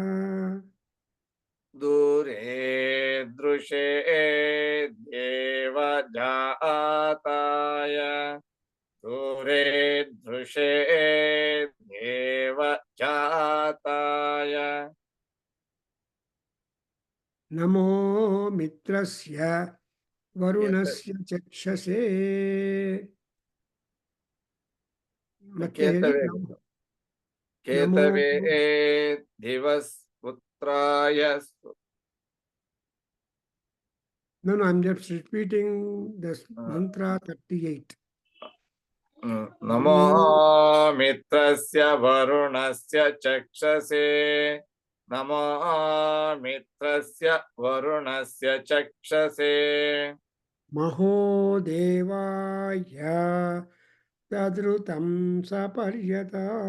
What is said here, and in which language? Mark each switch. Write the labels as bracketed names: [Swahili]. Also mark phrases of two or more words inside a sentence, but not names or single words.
[Sanskrit] दूरे दृशे देव जाताय दूरे दृशे देव जाताय नमो मित्रस्य वरुणस्य चक्षसे. [Kannada] ಮತ್ತೆ ಹೇಳಿ. [Sanskrit] केतवे दिवस पुत्राय [English] No, I'm just repeating this mantra 38. [Sanskrit] नमो मित्रस्य वरुणस्य चक्षसे नमो मित्रस्य वरुणस्य चक्षसे महो देवाय तद्रुतं सपर्यता.